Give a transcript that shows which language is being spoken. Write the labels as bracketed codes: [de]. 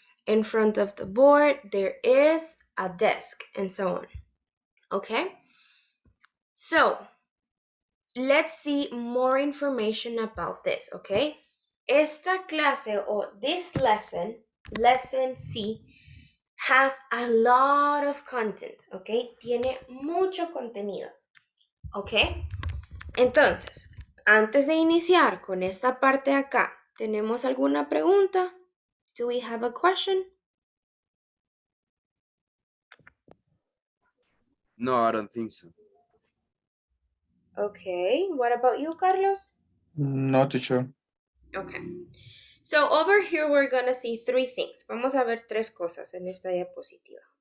[en] In front of the board, there is a desk, and so on. Okay? So, let's see more information about this, okay? [es] Esta clase [en] or this lesson, lesson C, has a lot of content, okay? [es] Tiene mucho contenido, okay? Entonces, antes de iniciar con esta parte de acá, ¿tenemos alguna pregunta? [en] Do we have a question? No, I don't think so. Okay, what about you, Carlos? No, teacher. Okay. So over here we're gonna see three things. [es] Vamos a ver tres cosas en esta diapositiva.